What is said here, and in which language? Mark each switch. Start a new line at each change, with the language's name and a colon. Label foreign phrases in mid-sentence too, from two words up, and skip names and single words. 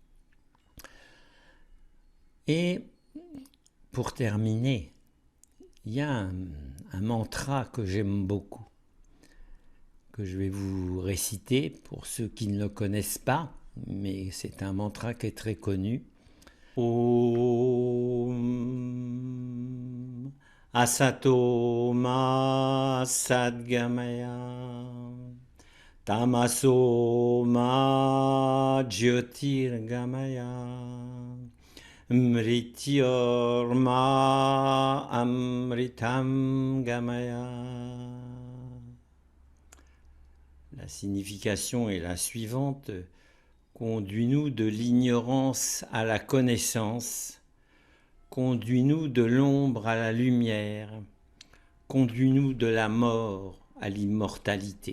French: Et pour terminer, il y a un mantra que j'aime beaucoup, que je vais vous réciter pour ceux qui ne le connaissent pas, mais c'est un mantra qui est très connu.
Sanskrit: ॐ असतो मा सद्गमय तमसो मा ज्योतिर्गमय मृत्योर्मा अमृतं गमय.
French: La signification est la suivante. Conduis-nous de l'ignorance à la connaissance, conduis-nous de l'ombre à la lumière, conduis-nous de la mort à l'immortalité.